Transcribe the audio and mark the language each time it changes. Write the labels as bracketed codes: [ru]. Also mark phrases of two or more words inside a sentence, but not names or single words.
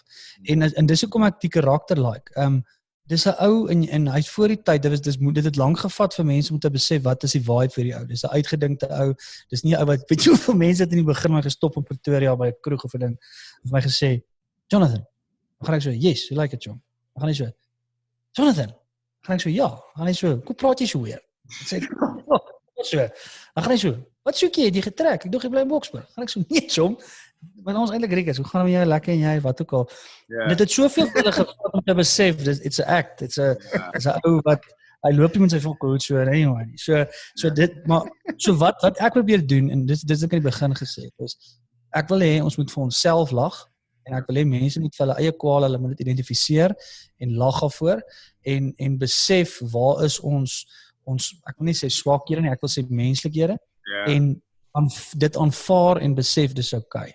[af] En dis hoekom ek die karakter like. Dis 'n ou en hy's voor die tyd. Dit het lank gevat vir mense om te besef wat is die vibe vir die ou. Dis 'n uitgedinkte ou. Dis nie 'n ou wat weet jy hoeveel mense het in die begin maar gestop in Pretoria by 'n kroeg of 'n ding. Het my gesê, "Jonathan." Dan gaan ek so, [en] "Yes, you like it, John." [af] Dan gaan hy so, "Jonathan." Dan gaan ek so, "Ja." Dan gaan hy so, "Hoe praat jy so weer?" Dan sê ek, "Oh, so." Dan gaan hy so, "Wat soek jy? Het jy getrek? Ek dink jy bly in Boksburg." Dan gaan ek so, "Nee, Chom. Want ons eintlik Rikus, hoe gaan dit met jou lekker en jy wat ook al." Yeah. Dit het soveel hulle gevat om te besef, [en] it's 'n act. [af] It's 'n ou wat hy loop nie met sy volkout so anyway nie. So dit maar so wat ek probeer doen en dis ek aan die begin gesê het, is ek wil hê ons moet vir onsself lag en ek wil hê mense moet vir hulle eie kwale, hulle moet dit identifiseer en lag daarvoor en besef waar is ons ek wil nie sê swakhede nie, ek wil sê menslikhede en dit aanvaar en besef dis okay.